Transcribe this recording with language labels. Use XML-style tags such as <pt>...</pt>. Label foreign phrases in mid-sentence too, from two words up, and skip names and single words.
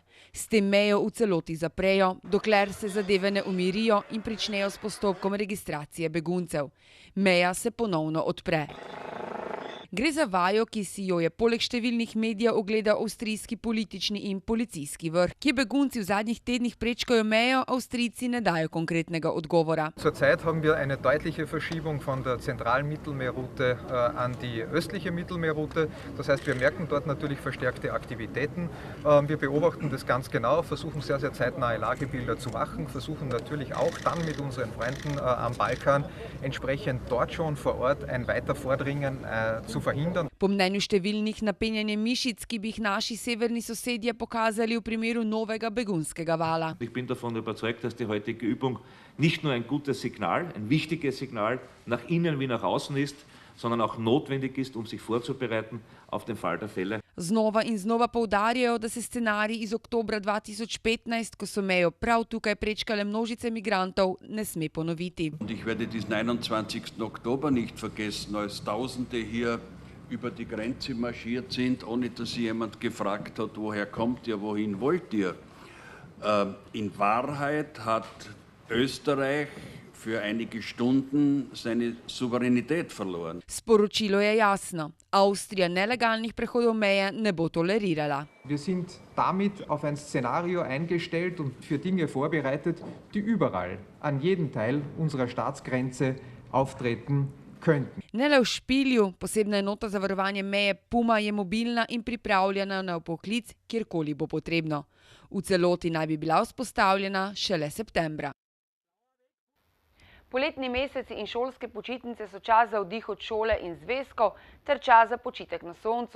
<sl>S tem mejo v celoti zaprejo, dokler se zadeve ne umirijo in pričnejo s postopkom registracije beguncev. Meja se ponovno odpre. Gre za vajo, ki si jo je poleg številnih medijev ogledal avstrijski politični in policijski vrh. Kje begunci v zadnjih tednih prečkajo mejo, Avstrijci ne dajo konkretnega odgovora.</sl> <de>Zurzeit haben wir eine deutliche Verschiebung von der zentralen Mittelmeerroute an die östliche Mittelmeerroute. Das heißt, wir merken dort natürlich verstärkte Aktivitäten. Wir beobachten das ganz genau, versuchen sehr, sehr zeitnahe Lagebilder zu machen, versuchen natürlich auch dann mit unseren Freunden am Balkan entsprechend dort schon vor Ort ein weiter Vordringen zu verhindern.</de> <sl>Po mnenju številnih napenjanje mišic, ki bi jih naši severni sosedje pokazali v primeru novega begunskega vala.</sl> <de>Ich bin davon überzeugt, dass die heutige Übung nicht nur ein gutes Signal, ein wichtiges Signal nach innen wie nach außen ist, sondern auch notwendig ist, um sich vorzubereiten auf den Fall der Fälle.</de> <sl>Znova in znova poudarjajo, da se scenarij iz oktobra 2015, ko so mejo prav tukaj prečkale množice migrantov, ne sme ponoviti.</sl> <de>Und ich werde diesen 21. Oktober nicht vergessen, als Tausende hier über die Grenze marschiert sind, ohne dass sie jemand gefragt hat, woher kommt ihr, wohin wollt ihr. In Wahrheit hat Österreich für einige Stunden seine Souveränität verloren.</de> <sl>Sporočilo je jasno. Avstrija nelegalnih prehodov meje ne bo tolerirala.</sl> <de>Wir sind damit auf ein Szenario eingestellt und für Dinge vorbereitet, die überall, an jedem Teil unserer Staatsgrenze auftreten könnten.</de> <sl>Ne le v Špilju, posebna enota za varovanje meje Puma je mobilna in pripravljena na vpoklic, kjerkoli bo potrebno. V celoti naj bi bila vzpostavljena šele septembra. Poletni meseci in šolske počitnice so čas za oddih od šole in zvezkov ter čas za počitek na soncu.</sl>